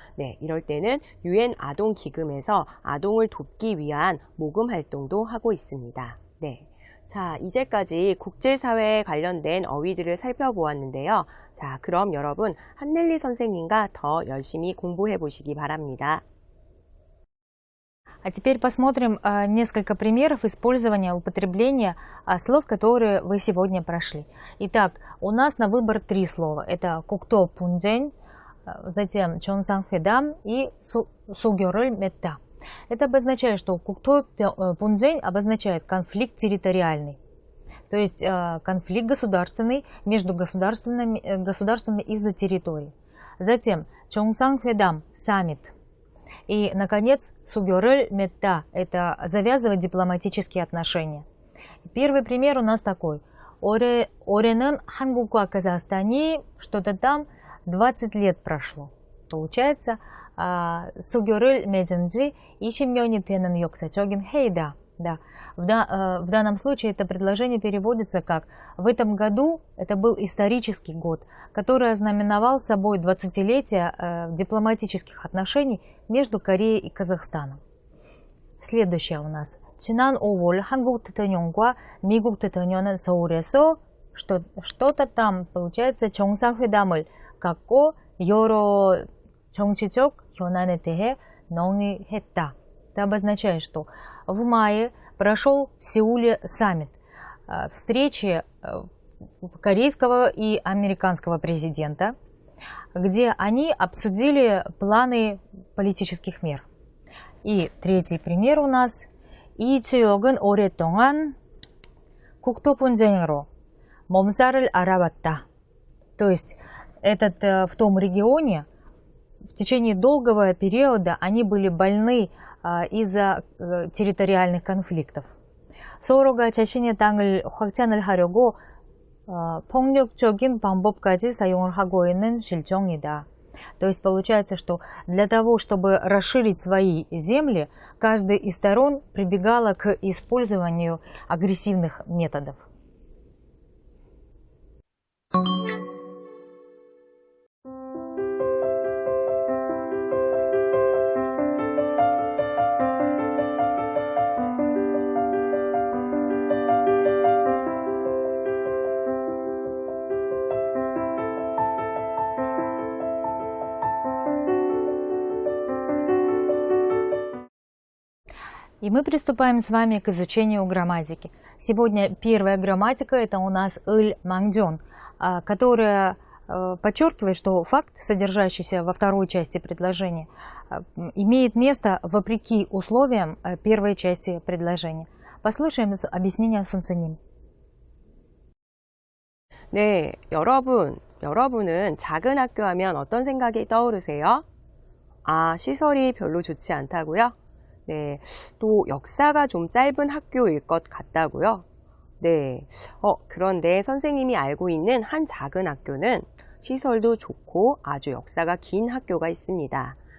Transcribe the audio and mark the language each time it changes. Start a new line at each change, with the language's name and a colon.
Korean: 네, 이럴 때는 UN 아동 기금에서 아동을 돕기 위한 모금 활동도 하고 있습니다. 네. 자, 이제까지 국제사회에 관련된 어휘들을 살펴보았는데요. 자, 그럼 여러분 한넬리 선생님과 더 열심히 공부해 보시기 바랍니다.
Russian: А теперь посмотрим несколько примеров использования, употребления слов, которые вы сегодня прошли. Итак, у нас на выбор 3 слова. Это кукто пунджень, затем чонсангфедам и сугёрыль метта. Это обозначает, что кукто пунджень обозначает конфликт территориальный. То есть конфликт государственный между государствами из-за территории. Затем чонсангфедам саммит. И, наконец, сугёрыль метта – это завязывать дипломатические отношения. Первый пример у нас такой.
Korean: 올해는 한국과 Казахстан이
Russian: что-то там 20 лет прошло. Получается, сугёрыль
Korean: 맺은 지 20년이 되는 역사적인 회의다.
Russian: Да. В данном случае это предложение переводится как «в этом году это был исторический год, который ознаменовал собой 20-летие дипломатических отношений между Кореей и Казахстаном». Следующее у нас.
Korean: 지난 5월 한국 대통령과 미국 대통령은 서울에서
Russian: что-то там, получается,
Korean: 정상회담을 갖고 여러 정치적 현안에 대해 논의했다.
Russian: Это обозначает, что в мае прошел в Сеуле саммит, встречи корейского и американского президента, где они обсудили планы политических мер. И третий пример у нас.
Korean: 이 지역은 오랫동안 국토 분쟁으로 몸살을 앓아왔다.
Russian: То есть в том регионе в течение долгого периода они были больны из-за территориальных конфликтов.
Korean: 서로가 자신의 땅을 확장을 하려고 폭력적인 방법까지 사용을 하고 있는 실정이다.
Russian: То есть получается, что для того, чтобы расширить свои земли, каждая из сторон прибегала к использованию агрессивных методов. И мы приступаем с вами к изучению грамматики. Сегодня первая грамматика – это у нас ыльмангдён, которая подчеркивает, что факт, содержащийся во второй части предложения, имеет место вопреки условиям первой части предложения. Послушаем объяснение Сунцэним.
Korean: 네, 여러분은 작은 학교 하면 어떤 생각이 떠오르세요? 아, 시설이 별로 좋지 않다고요? 네, 또 역사가 좀 짧은 학교일 것 같다고요? 네, 그런데 선생님이 알고 있는 한 작은 학교는 시설도 좋고 아주 역사가 긴 학교가 있습니다.